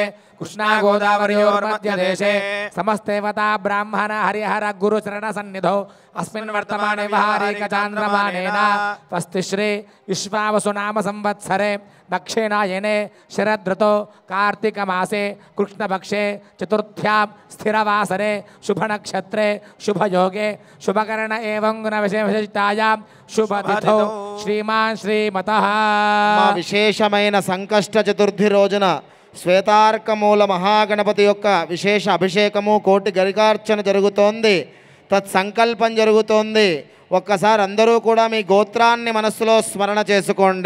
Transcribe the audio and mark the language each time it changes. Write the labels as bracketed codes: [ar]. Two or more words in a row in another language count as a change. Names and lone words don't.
[sa] कृष्णा गोदावर्योर्मध्यदेशे समस्तेवता ब्राह्मण हरिहर गुरुचरणसन्निधौ अस्मिन् वर्तमाने वहारेकचान्द्रमानेन स्वस्तिश्री विश्वावसु नाम संवत्सरे दक्षिणायने शरदृतौ कार्तिकमासे कृष्णपक्षे चतुर्थ्यां स्थिरवासरे शुभनक्षत्रे शुभयोगे शुभकर्ण एवं गुणविशेषितायां शुभतिथौ श्रीमान् श्रीमतः [te] విశేషమైన సంకష్ట చతుర్థి రోజున శ్వేతార్కమూల మహాగణపతి యొక్క విశేష అభిషేకము కోటి గరికార్చన జరుగుతోంది. తత్సంకల్పం జరుగుతోంది. ఒక్కసారి అందరూ కూడా మీ గోత్రాన్ని మనస్సులో స్మరణ చేసుకోండి.